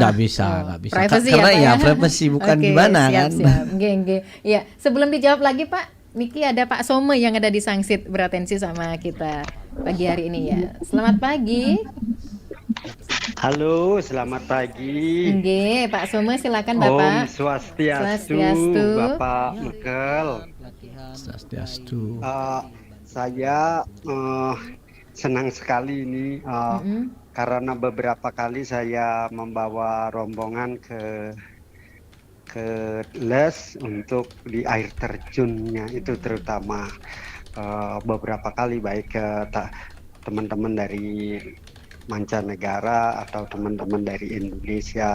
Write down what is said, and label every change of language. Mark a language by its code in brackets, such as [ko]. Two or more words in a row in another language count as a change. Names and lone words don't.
[id] nggak bisa. Privacy Karena ya, Pak ya privacy bukan Oke, gimana siap, kan. Siap. Nggih. Iya, sebelum dijawab lagi Pak Niki, ada Pak Some yang ada di Sangsit beratensi sama kita pagi hari ini ya. Selamat pagi. Halo, selamat pagi. Nggih, Pak Some silakan Om Bapak. Swastiastu, Bapak Mekel. Swastiastu. Saya senang sekali ini karena beberapa kali saya membawa rombongan ke les untuk di air terjunnya itu, terutama beberapa kali baik ke teman-teman dari mancanegara atau teman-teman dari Indonesia.